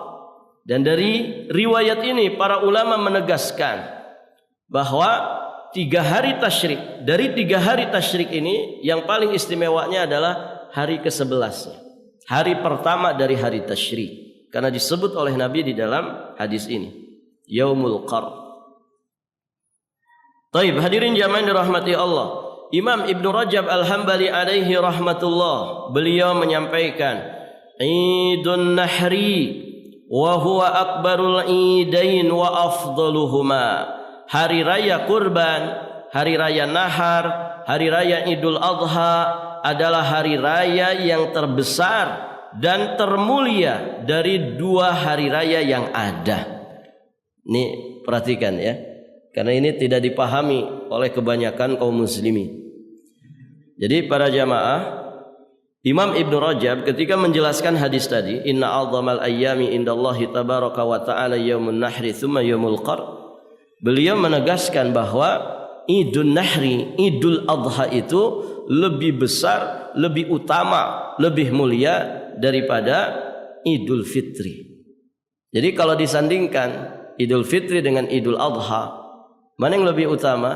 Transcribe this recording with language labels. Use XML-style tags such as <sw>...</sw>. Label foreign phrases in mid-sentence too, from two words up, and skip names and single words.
<id>Dan dari riwayat ini para ulama menegaskan bahwa 3 hari tasyrik, dari 3 hari tasyrik ini yang paling istimewanya adalah hari ke-11, hari pertama dari hari tasyrik, karena disebut oleh Nabi di dalam hadis ini Yaumul Qar. Taib, hadirin jamaah dirahmati Allah, Imam Ibnu Rajab Al-Hambali</id> <ar>عليه رحمة الله,</ar> <id>beliau menyampaikan</id> <ar>عيد النحر وهو أكبر العيدين وأفضلهما.</ar> <id>Hari raya kurban, hari raya nahar, hari raya Idul Adha adalah hari raya yang terbesar dan termulia dari 2 hari raya yang ada. Ini perhatikan ya, karena ini tidak dipahami oleh kebanyakan kaum muslimin. Jadi para jamaah, Imam Ibnu Rajab ketika menjelaskan hadis tadi,</id> <ar>إن أعظم الأيام عند الله تبارك وتعالى يوم النحر ثم يوم القر,</ar> <id>beliau menegaskan bahwa Idul Nahri, Idul Adha itu lebih besar, lebih utama, lebih mulia daripada Idul Fitri. Jadi kalau disandingkan Idul Fitri dengan Idul Adha, mana yang lebih utama?</id>